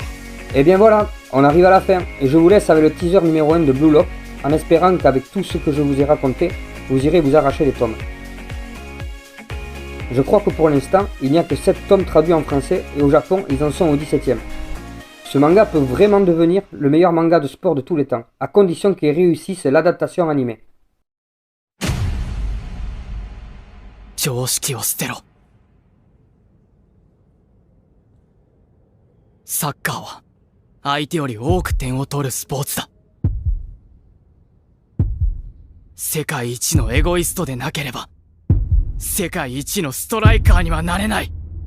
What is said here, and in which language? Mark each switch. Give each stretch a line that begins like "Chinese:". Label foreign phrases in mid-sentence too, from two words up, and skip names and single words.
French: Et bien voilà, on arrive à la fin, et je vous laisse avec le teaser numéro 1 de Blue Lock, en espérant qu'avec tout ce que je vous ai raconté, vous irez vous arracher les tomes. Je crois que pour l'instant, il n'y a que 7 tomes traduits en français, et au Japon, ils en sont au 17e. Ce manga peut vraiment devenir le meilleur manga de sport de tous les temps, à condition qu'il réussisse l'adaptation animée.
Japanese: 常識を捨てろ。サッカーは相手より多く点を取るスポーツだ。世界一のエゴイストでなければ世界一のストライカーにはなれない。